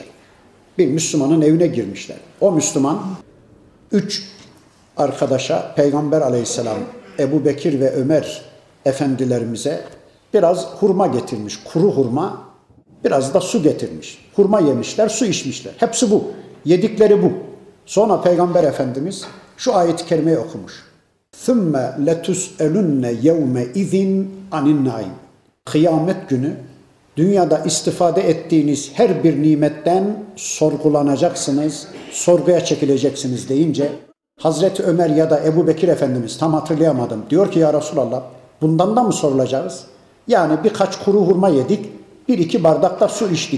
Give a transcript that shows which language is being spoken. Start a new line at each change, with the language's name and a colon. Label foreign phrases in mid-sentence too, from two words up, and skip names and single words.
Turkish: Bir Müslümanın evine girmişler. O Müslüman 3 arkadaşa Peygamber Aleyhisselam, Ebu Bekir ve Ömer efendilerimize biraz hurma getirmiş. Kuru hurma, biraz da su getirmiş. Hurma yemişler, su içmişler. Hepsi bu. Yedikleri bu. Sonra Peygamber Efendimiz şu ayet-i kerimeyi okumuş.
Arabic: ثُمَّ لَتُسْأَلُنَّ يَوْمَ اِذٍ عَنِ النَّعِيمِ.
Turkish: Kıyamet günü dünyada istifade ettiğiniz her bir nimetten sorgulanacaksınız, sorguya çekileceksiniz deyince Hazreti Ömer ya da Ebu Bekir Efendimiz, tam hatırlayamadım, diyor ki
Arabic: يا رسول الله,
Turkish: bundan da mı sorulacağız? Yani birkaç kuru hurma yedik, 1-2 bardak da su içtik.